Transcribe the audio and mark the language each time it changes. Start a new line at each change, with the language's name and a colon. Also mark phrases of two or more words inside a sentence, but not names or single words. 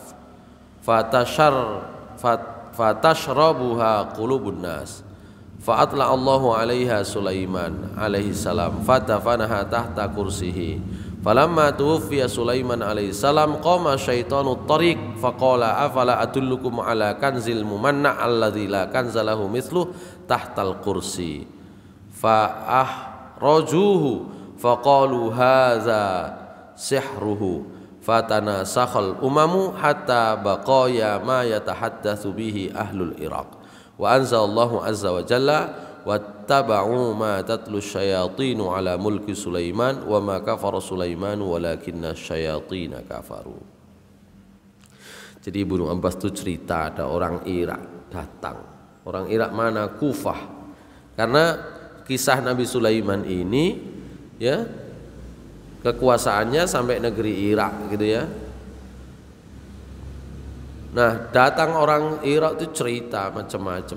Arabic: فتشربها قلوب الناس فأطلع الله عليها سليمان عليه السلام فدفنها تحت كرسيه فلما توفي سليمان عليه السلام قام شيطان الطريق فقال أفلا أدلكم على كنز الممنع الذي لا كنز له مثله تحت الكرسي فأخرجوه فقالوا هذا سحره فتناسخه الأمم حتى بقايا ما يتحدث به أهل العراق وأنزل الله عز وجل واتبعوا ما تتلو الشياطين على ملك سليمان وما كفر سليمان ولكن الشياطين كفروا.
Indonesian: Jadi Ibnu Abbas itu cerita ada orang Irak datang. Orang Irak mana? Kufah. Karena kisah Nabi Sulaiman ini kekuasaannya sampai negeri Irak gitu ya. Nah, datang orang Irak itu cerita macam-macam.